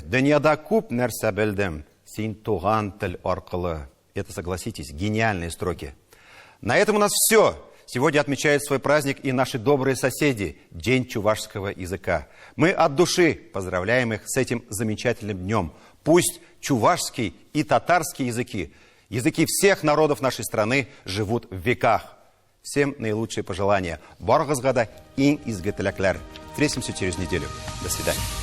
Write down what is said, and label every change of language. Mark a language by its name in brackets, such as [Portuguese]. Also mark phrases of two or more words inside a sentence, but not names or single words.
[Tatar] Дөньяда күп нәрсә белдем, син туган тел аркылы. [Russian] Это, согласитесь, гениальные строки. На этом у нас все. Сегодня отмечают свой праздник и наши добрые соседи, День чувашского языка. Мы от души поздравляем их с этим замечательным днем. Пусть чувашский и татарский языки, языки всех народов нашей страны, живут в веках. Всем наилучшие пожелания. [Tatar] Баргызга да иң изге теләкләр. [Russian] Встретимся через неделю. До свидания.